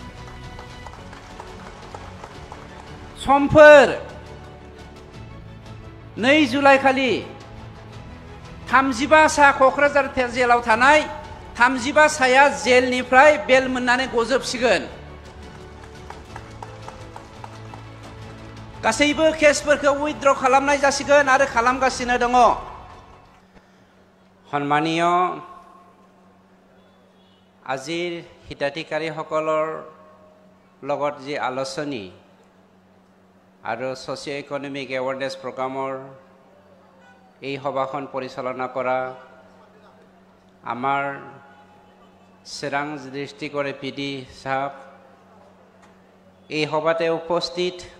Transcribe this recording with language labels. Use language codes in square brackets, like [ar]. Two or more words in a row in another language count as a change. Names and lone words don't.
[brx] समफोर 2 जुलाइ खालि 35 सा क'क्राझार जेलाव थानाय 35 साया जेलनिफ्राय बेल मोननानै गजोबसिगोन। गासैबो केसफोरखौ उइथड्र खालामनाय जासिगोन आरो खालामगासिनो दङ। [as] सन्मानीय আজিৰ হিতাধিকাৰীসকলৰ লগত যি আলোচনী আৰু ছ'চিঅ' ইকনমিক এৱাৰনেছ প্ৰগ্ৰামৰ এই সভাখন পৰিচালনা কৰা আমাৰ চিৰাং ডিষ্ট্ৰিক্টৰ পিডি সাহেব, এই সভাতে উপস্থিত